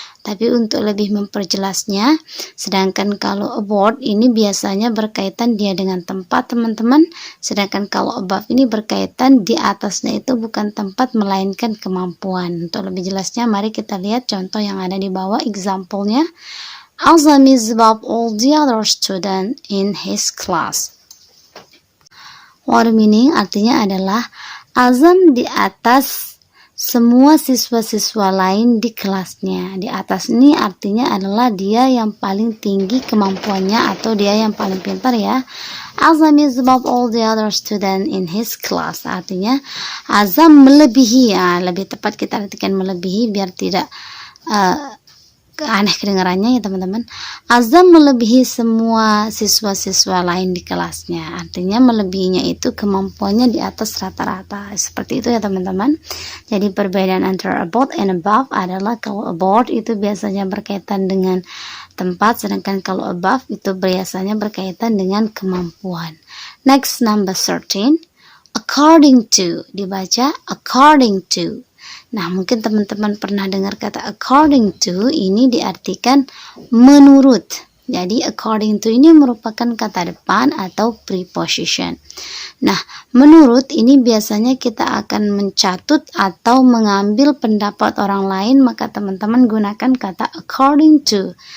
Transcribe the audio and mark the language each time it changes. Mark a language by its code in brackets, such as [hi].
[id] Tapi untuk lebih memperjelasnya, sedangkan kalau aboard ini biasanya berkaitan dia dengan tempat teman-teman, sedangkan kalau above ini berkaitan di atasnya itu bukan tempat melainkan kemampuan. Untuk lebih jelasnya, mari kita lihat contoh yang ada di bawah, example-nya. [en] Azam is above all the other students in his class. What meaning [id] artinya adalah Azam di atas semua siswa-siswa lain di kelasnya. Di atas ini artinya adalah dia yang paling tinggi kemampuannya atau dia yang paling pintar ya. [en] Azam is above all the other students in his class. [id] Artinya Azam melebihi, ya, lebih tepat kita artikan melebihi biar tidak aneh kedengarannya ya teman-teman. Azam melebihi semua siswa-siswa lain di kelasnya. Artinya melebihinya itu kemampuannya di atas rata-rata. Seperti itu ya teman-teman. Jadi perbedaan antara about and above adalah kalau about itu biasanya berkaitan dengan tempat, sedangkan kalau above itu biasanya berkaitan dengan kemampuan. [en] Next, number 13. According to, [id] dibaca [en] according to. [id] Nah, mungkin teman-teman pernah dengar kata according to, ini diartikan menurut. Jadi according to ini merupakan kata depan atau preposition. Nah, menurut ini biasanya kita akan mencatut atau mengambil pendapat orang lain, maka teman-teman gunakan kata according to.